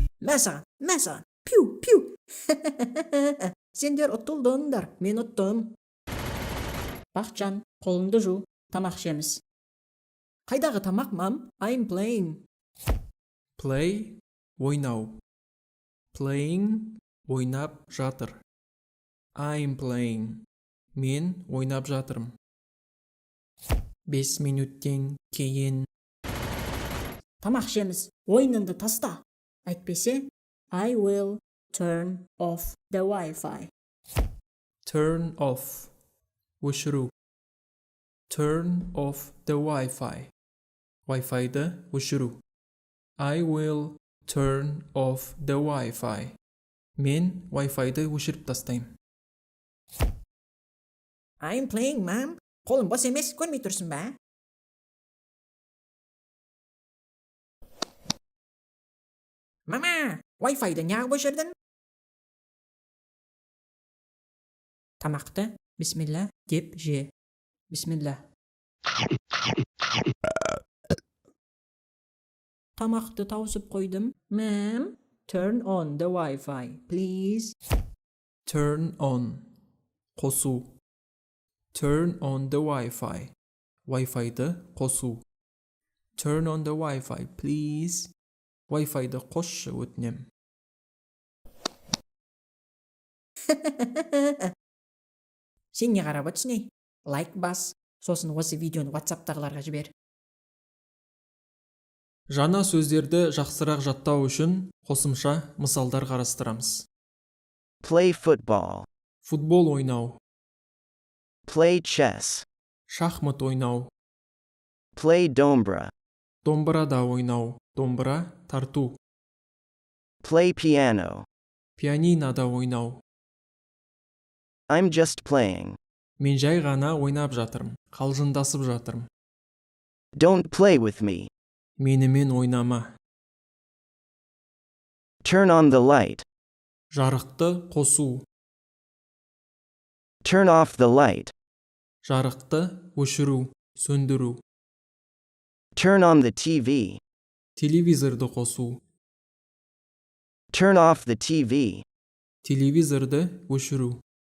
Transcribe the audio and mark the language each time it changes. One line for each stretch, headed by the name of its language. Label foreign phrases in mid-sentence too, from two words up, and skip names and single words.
Kazakh: Мә саған. Пиу. Сендер ұтылдыңдар, мен ұттым. Бақытжан, қолыңды жу, тамақ ішеміз. Қайдағы тамақ, мам?
English: I'm playing. Play,
Kazakh: ойнау. Playing, ойнап жатыр.
English: I'm playing.
Kazakh: Мен ойнап жатырмын. 5 минуттен кейін. Тамақ ішеміз, ойыныңды таста. Әйтпесе,
English: I will turn off the Wi-Fi. Turn off, өшіру. Turn off the Wi-Fi.
Kazakh: Wi-Fi-ды өшіру.
English: I will turn off the Wi-Fi.
Kazakh: Мен Wi-Fi-ды өшіріп тастаймын.
English: I'm playing, ma'am.
Kazakh: Қолым бос емес, көрмей тұрсың ба? Мама, Wi-Fi-ды неғып өшірдің? Тамақты, бисмилла, деп же. Бисмилла. Тамақты тауысып қойдым.
English: Ma'am, turn on the Wi-Fi, please. Turn on, қосу. Turn on the Wi-Fi.
Kazakh: Wi-Fi-ды қосу.
English: Turn on the Wi-Fi, please.
Kazakh: Wi-Fi-ды қосшы, өтінем. Сен не қарап отырсың? Лайк бас, сосын осы видеоны WhatsApp-тағыларға жібер. Жаңа сөздерді жақсырақ жаттау үшін қосымша мысалдар қарастырамыз.
English: Play football.
Kazakh: Футбол ойнау.
English: Play chess.
Kazakh: Шахмат ойнау.
English: Play dombra.
Kazakh: Домбырада ойнау. Домбыра тарту.
English: Play piano.
Kazakh: Пианинада ойнау.
English: I'm just playing.
Kazakh: Мен жай ғана ойнап жатырмын. Қалжыңдасып жатырмын.
English: Don't play with me.
Kazakh: Менімен ойнама.
English: Turn on the light.
Kazakh: Жарықты қосу.
English: Turn off the light.
Kazakh: Жарықты өшіру, сөндіру.
English: Turn on the TV.
Kazakh: Телевизорды қосу.
English: Turn off the TV.
Kazakh: Телевизорды өшіру.